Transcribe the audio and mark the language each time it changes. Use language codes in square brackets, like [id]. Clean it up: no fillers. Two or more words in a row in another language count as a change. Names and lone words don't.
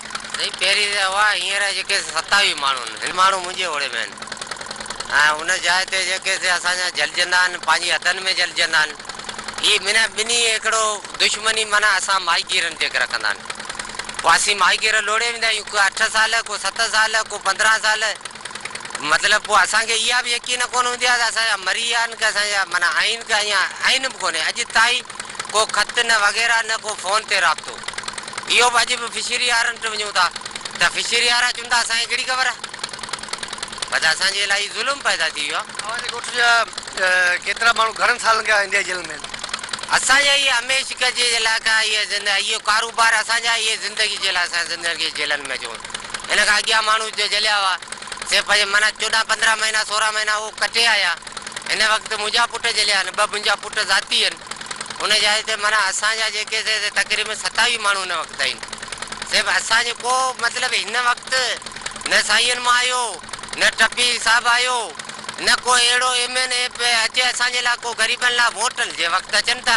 [sd] साईं, पहिरीं त हुआ, हींअर जेके 27 माण्हू आहिनि, हिन माण्हू मुंहिंजे ओड़े में आहिनि ऐं हुन जाइ ते जेके असांजा जलजंदा आहिनि, पंहिंजी हथनि में जलजंदा आहिनि। हीअ माना ॿिन्ही हिकिड़ो दुश्मनी माना असां माहीगीरनि जेके रखंदा आहिनि, पोइ असीं माहीगीर लोड़े वेंदा आहियूं, को 8 साल, को 7 साल, को 15 साल। मतिलबु पोइ असांखे इहा बि यकीन कोन हूंदी आहे त असांजा मरी विया आहिनि, की असांजा माना आहिनि की अञा आहिनि बि कोन्हे। अॼु ताईं को ख़त न वग़ैरह, न को फ़ोन ते राब्तो। इहो बि अॼु बि फिशरी वारनि ते वञूं था त फिशरी वारा चवनि था असांखे कहिड़ी ख़बर आहे, पर असांजे इलाही ज़ुल्म पैदा थी वियो आहे। तव्हांजे ॻोठ जा केतिरा माण्हू घणनि सालनि खां इंडिया जेल में आहिनि? असांजा इहे हमेशह जे लाइ का इहो कारोबार असांजा, इहे ज़िंदगी जे लाइ असां ज़िंदगी जेलनि में अचूं। हिन खां अॻियां माण्हू जलिया हुआ, से पंहिंजे माना 14-15 महीना 16 महीना उहो कटे आया। हिन वक़्तु मुंहिंजा पुट जलिया आहिनि, 2 मुंहिंजा पुट ज़ाती आहिनि। हुन जाइ ते माना असांजा जेके तक़रीबन 27 माण्हू हिन वक़्तु आहिनि। सिर्फ़ु असांजो को मतिलबु हिन वक़्तु न साईंनि मां आयो, न टपी साहिबु आयो, न को अहिड़ो MNA अचे असांजे लाइ, को ग़रीबनि लाइ वोटनि जे वक़्तु अचनि था।